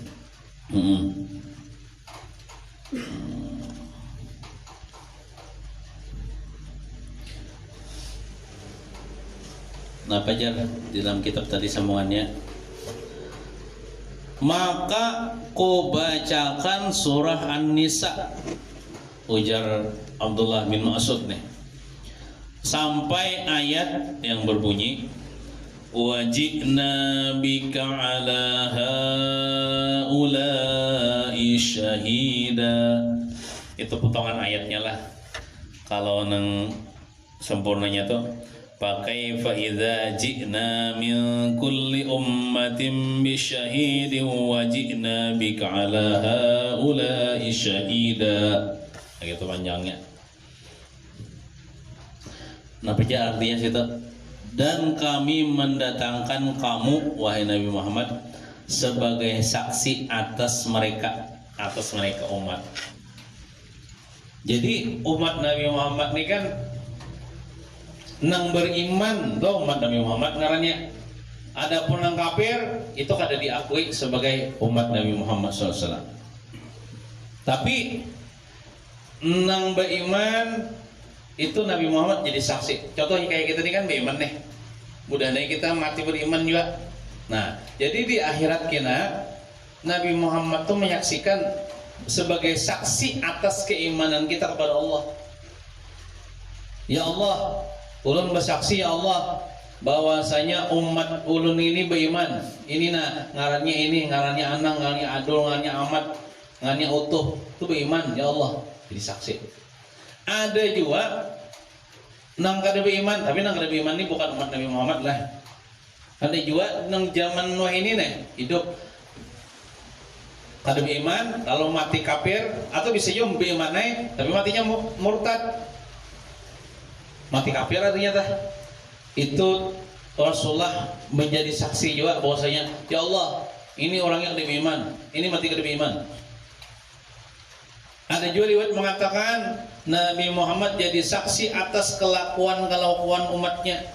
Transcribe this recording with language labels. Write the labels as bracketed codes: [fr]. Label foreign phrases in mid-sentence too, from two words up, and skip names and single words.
[id] Nah apa aja di dalam kitab tadi sambungannya? Maka ku bacakan surah An-Nisa, ujar Abdullah bin Mas'ud nih, sampai ayat yang berbunyi [ar] وجئنا بك على هؤلاء شهيدا. [id] Itu potongan ayatnya lah. Kalau nang sempurnanya tuh pakai [ar] فإذا جئنا من كل أمة بشهيد وجئنا بك على هؤلاء شهيدا. [id] Gitu panjangnya. Nah, artinya situ, dan kami mendatangkan kamu wahai Nabi Muhammad sebagai saksi atas mereka umat. Jadi umat Nabi Muhammad ini kan nang beriman loh umat Nabi Muhammad ngarannya. Adapun nang kafir itu kada diakui sebagai umat Nabi Muhammad SAW. Tapi nang beriman itu Nabi Muhammad jadi saksi. Contohnya kayak kita ini kan beriman nih, mudah-mudahan kita mati beriman juga. Nah jadi di akhirat kita Nabi Muhammad tuh menyaksikan sebagai saksi atas keimanan kita kepada Allah. Ya Allah, ulun bersaksi ya Allah bahwasanya umat ulun ini beriman. Ini nah ngarannya ini, ngarannya Anang, ngarannya Adul, ngarannya Ahmad, ngarannya Utuh, itu beriman ya Allah. Jadi saksi. Ada juga nang kada beriman, tapi nang kada beriman ini bukan umat Nabi Muhammad lah. Ada juga nang zaman Nuh ini nih hidup kada beriman, kalau mati kafir, atau bisa juga beriman tapi matinya murtad. Mati kafir artinya dah itu Rasulullah menjadi saksi juga bahwasanya ya Allah ini orang yang beriman, ini mati kada beriman. Ada juga riwayat mengatakan Nabi Muhammad jadi saksi atas kelakuan umatnya.